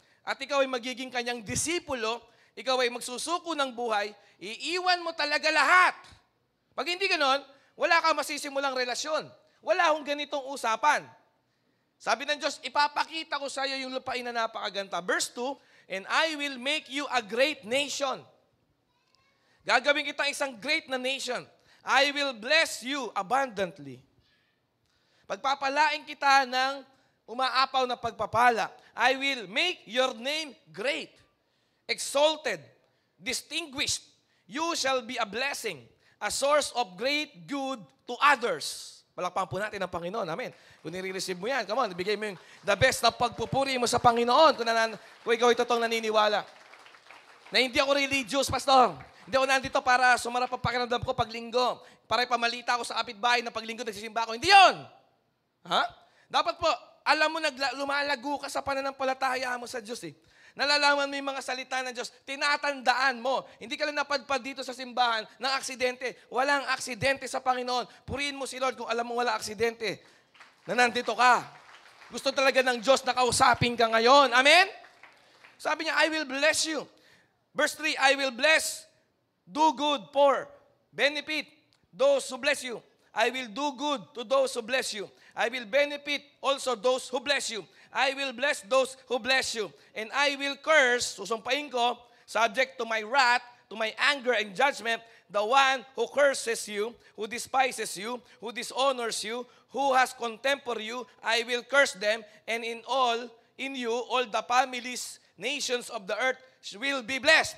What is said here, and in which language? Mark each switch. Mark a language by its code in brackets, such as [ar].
[tl] At ikaw ay magiging kanyang disipulo, ikaw ay magsusuko ng buhay, iiwan mo talaga lahat. Pag hindi ganon, wala kang masisimulang relasyon. Wala akong ganitong usapan. Sabi ng Diyos, ipapakita ko sa iyo yung lupain na napakaganda. [en] Verse 2, and I will make you a great nation. [tl] Gagawin kita isang [en] great na nation. I will bless you abundantly. [tl] Pagpapalain kita ng umaapaw na pagpapala. [en] I will make your name great, exalted, distinguished. You shall be a blessing, a source of great good to others. [tl] Palakpakan po natin ang Panginoon. Amen. Kung nire-receive mo yan, [en] come on, [tl] ibigay mo yung the best na pagpupuri mo sa Panginoon kung ikaw ay totoong naniniwala. Na hindi ako religious, pastor. Hindi ako nandito para sumarap ang pakiramdam ko pag linggo. Para ipamalita ako sa kapitbahay na pag linggo nagsisimba ako. Hindi yun! Ha? Dapat po, alam mo, lumalago ka sa pananampalataya mo sa Diyos eh. Nalalaman mo yung mga salita ng Diyos, tinatandaan mo. Hindi ka lang napadpad dito sa simbahan ng aksidente. Walang aksidente sa Panginoon. Purihin mo si Lord kung alam mo wala aksidente. Na nandito ka. Gusto talaga ng Diyos na kausapin ka ngayon. Amen? [en] Sabi niya, I will bless you. Verse 3, I will bless, do good for, benefit those who bless you. I will do good to those who bless you. I will benefit also those who bless you. I will bless those who bless you. And I will curse, [tl] susumpain ko, [en] subject to my wrath, to my anger and judgment, the one who curses you, who despises you, who dishonors you, who has contempt for you, I will curse them, and in you, all the families, nations of the earth will be blessed.